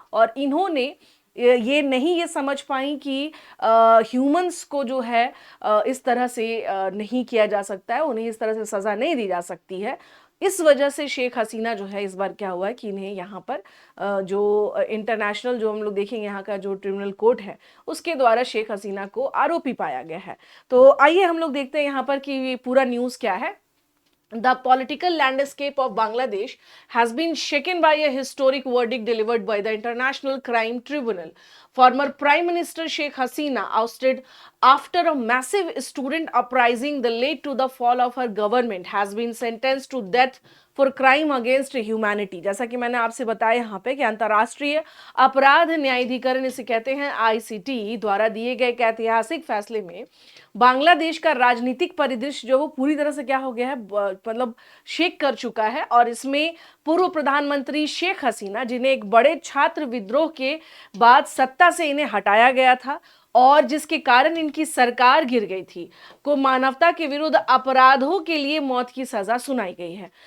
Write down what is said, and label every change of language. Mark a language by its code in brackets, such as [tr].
[hi] और इन्होंने ये नहीं ये समझ पाई कि ह्यूमंस को जो है इस तरह से नहीं किया जा सकता है, उन्हें इस तरह से सज़ा नहीं दी जा सकती है। इस वजह से शेख हसीना जो है, इस बार क्या हुआ है कि इन्हें यहाँ पर जो इंटरनेशनल, जो हम लोग देखेंगे यहाँ का जो ट्रिब्यूनल कोर्ट है, उसके द्वारा शेख हसीना को आरोपी पाया गया है। तो आइए हम लोग देखते हैं यहाँ पर कि पूरा न्यूज़ क्या है। [en] The political landscape of Bangladesh has been shaken by a historic verdict delivered by the International Crime Tribunal. Former Prime Minister Sheikh Hasina, ousted after a massive student uprising that led to the fall of her government, has been sentenced to death for crime against humanity. [hi] जैसा कि मैंने आपसे बताया यहाँ पे कि अंतर्राष्ट्रीय अपराध न्यायाधिकरण, इसे कहते हैं आईसीटी, द्वारा दिए गए एक ऐतिहासिक फैसले में बांग्लादेश का राजनीतिक परिदृश्य जो वो पूरी तरह से क्या हो गया है, मतलब शेक कर चुका है। और इसमें पूर्व प्रधानमंत्री शेख हसीना, जिन्हें एक बड़े छात्र विद्रोह के बाद सत्ता से इन्हें हटाया गया था और जिसके कारण इनकी सरकार गिर गई थी, को मानवता के विरुद्ध अपराधों के लिए मौत की सजा सुनाई गई है।